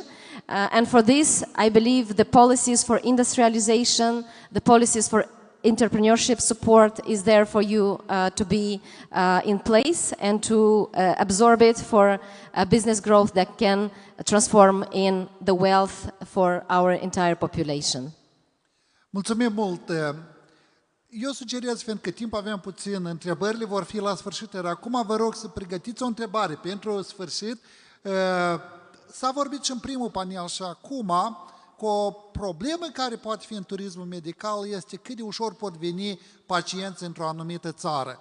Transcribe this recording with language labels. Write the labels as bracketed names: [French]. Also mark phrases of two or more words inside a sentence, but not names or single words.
[English] And for this, I believe the policies for industrialization, the policies for entrepreneurship support is there for you to be in place and to absorb it for business growth that can transform in the wealth for our entire population. [Romanian] Mulțumim mult! Eu sugerez, fiindcă timp avem puțin, întrebările vor fi la sfârșit, iar acum vă rog să pregătiți o întrebare pentru sfârșit. S-a vorbit și în primul panel și acum că o problemă care poate fi în turismul medical este cât de ușor pot veni pacienți într-o anumită țară.